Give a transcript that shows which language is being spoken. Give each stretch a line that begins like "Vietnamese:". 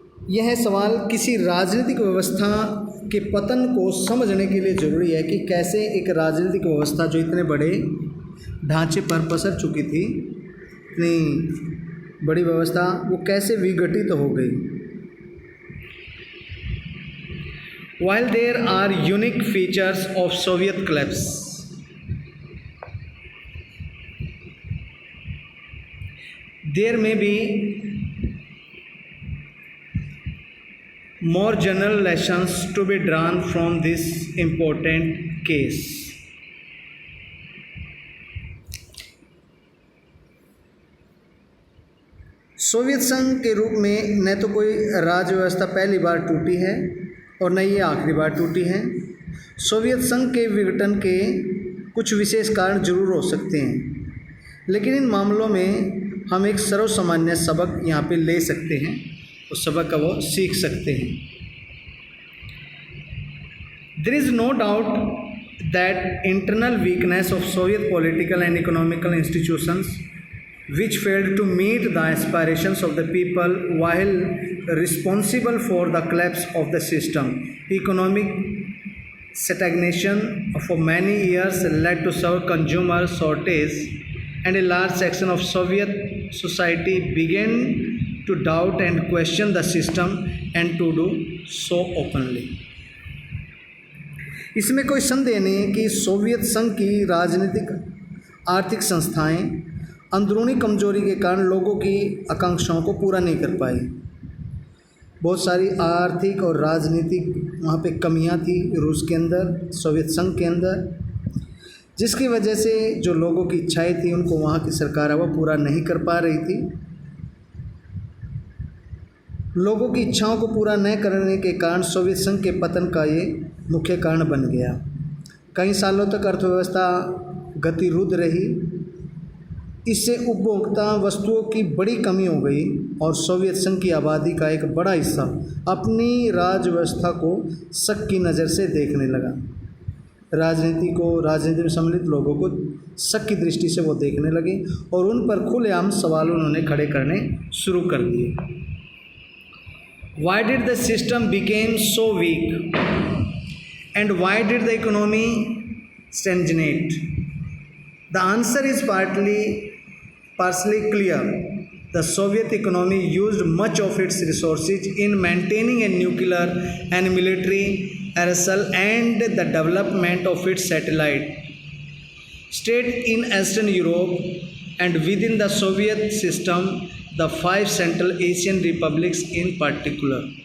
Hindi: यह सवाल किसी राजनीतिक व्यवस्था के पतन को समझने के लिए ज़रूरी है कि कैसे एक राजनीतिक व्यवस्था जो इतने बड़े ढांचे पर पसर चुकी थी, इतनी बड़ी व्यवस्था, वो कैसे विघटित हो गई।
English: While there are unique features of Soviet collapse, there may be more general lessons to be drawn from this important case.
Hindi: Soviet संघ के रूप में न तो कोई राज्य व्यवस्था पहली बार टूटी है और न ये आखिरी बार टूटी है। सोवियत संघ के विघटन के कुछ विशेष कारण जरूर हो सकते हैं, लेकिन इन मामलों में हम एक सर्वसामान्य सबक यहाँ पे ले सकते हैं, उस सबक का वो सीख सकते हैं।
English: There is no doubt that internal weakness of Soviet political and economical institutions, which failed to meet the aspirations of the people while responsible for the collapse of the system. Economic stagnation for many years led to severe consumer shortage, and a large section of Soviet society began to doubt and question the system and to do so openly.
Hindi: इसमें कोई संदेह नहीं कि Soviet संघ की राजनीतिक आर्थिक संस्थाएं अंदरूनी कमजोरी के कारण लोगों की आकांक्षाओं को पूरा नहीं कर पाई। बहुत सारी आर्थिक और राजनीतिक वहाँ पे कमियाँ थी रूस के अंदर, सोवियत संघ के अंदर, जिसकी वजह से जो लोगों की इच्छाएं थी उनको वहाँ की सरकार वो पूरा नहीं कर पा रही थी। लोगों की इच्छाओं को पूरा न करने के कारण सोवियत संघ के पतन का ये मुख्य कारण बन गया। कई सालों तक अर्थव्यवस्था गतिरुद्ध रही, इससे उपभोक्ता वस्तुओं की बड़ी कमी हो गई और सोवियत संघ की आबादी का एक बड़ा हिस्सा अपनी राज्य व्यवस्था को शक की नज़र से देखने लगा। राजनीति में सम्मिलित लोगों को शक की दृष्टि से वो देखने लगे और उन पर खुलेआम सवाल उन्होंने खड़े करने शुरू कर दिए।
English: Why did the system became so weak and why did the economy stagnate? The answer is partially clear. The Soviet economy used much of its resources in maintaining a nuclear and military arsenal and the development of its satellite state in Eastern Europe and within the Soviet system, the 5 Central Asian republics in particular.